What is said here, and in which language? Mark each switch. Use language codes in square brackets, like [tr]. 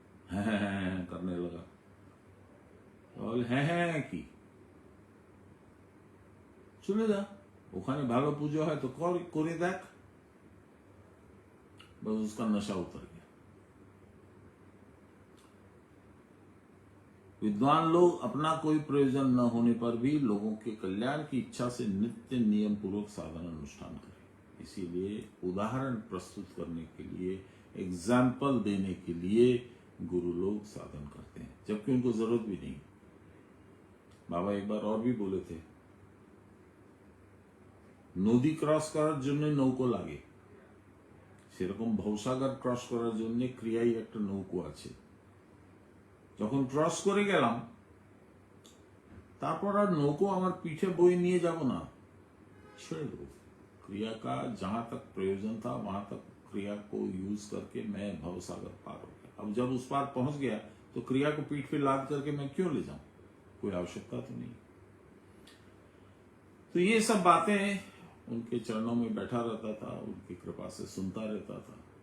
[bn] হ্যাঁ হ্যাঁ হ্যাঁ হ্যাঁ [hi] करने लगा। [bn] তাহলে হ্যাঁ হ্যাঁ কি, চলে যা, ওখানে ভালো পুজো হয় তো করে দেখ, [hi] बस उसका नशा उतर गया। विद्वान लोग अपना कोई प्रयोजन न होने पर भी लोगों के कल्याण की इच्छा से नित्य नियम पूर्वक साधन अनुष्ठान करें। इसीलिए उदाहरण प्रस्तुत करने के लिए, एग्जाम्पल देने के लिए गुरु लोग साधन करते हैं, जबकि उनको जरूरत भी नहीं। बाबा एक बार और भी बोले थे, [bn] নদী ক্রস করার জন্য নৌকো লাগে, সেরকম ভবসাগর ক্রস করার জন্য ক্রিয়াই একটা নৌকো আছে। যখন ক্রস করে গেলাম তারপর আর নৌকো আমার পিঠে বয়ে নিয়ে যাব না, ছেড়ে দেবো। [hi] क्रिया का जहां तक प्रयोजन था वहां तक क्रिया को यूज करके मैं भवसागर पार हो गया। अब जब उस पार पहुंच गया तो क्रिया को पीठ पे लाद करके मैं क्यों ले जाऊं, कोई आवश्यकता तो नहीं। तो ये सब बातें उनके चरणों में बैठा रहता था, उनकी कृपा से सुनता रहता था।